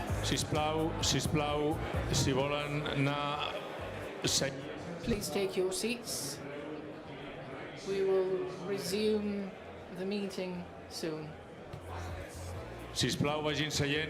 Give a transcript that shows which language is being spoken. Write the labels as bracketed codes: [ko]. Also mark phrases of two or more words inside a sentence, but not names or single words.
[ca] Sisplau, si volen anar seient, [en] Please take your seats. We will resume the meeting soon. [ca] sisplau, vagin seient.